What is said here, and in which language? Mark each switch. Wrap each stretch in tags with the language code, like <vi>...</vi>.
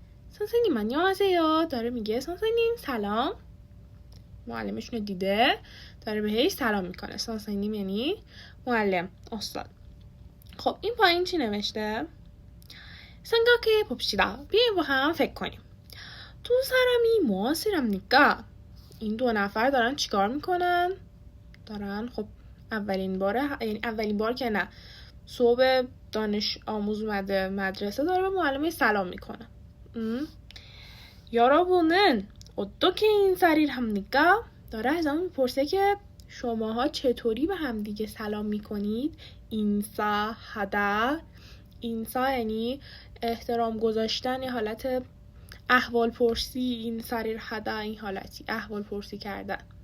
<ko>선생님 안녕하세요.</ko> <fa>داره میگه 선생님 سلام. معلمشون رو دیده، داره بهش سلام میکنه. 선생님 یعنی معلم، استاد. خب این پایین چی نوشته؟</fa> <ko>생각해 봅시다.</ko> <fa>بیایم با هم فکر کنیم.</fa> <ko>두 사람이 무엇을 합니까?</ko> <fa>این دو نفر دارن چیکار میکنن؟ دارن خب اولین بار که نه، صبح دانش آموز اومده مدرسه، داره به معلم سلام میکنه.</fa> <ko>여러분은 어떻게 인사를 합니까?</ko> <fa>داره ازمون میپرسه که شماها چطوری به هم دیگه سلام میکنید؟ اینسا هدا. اینسا یعنی احترام گذاشتن، یه حالت احوال پرسی. این سریر هدا این حالتی احوال پرسی کردن.</fa>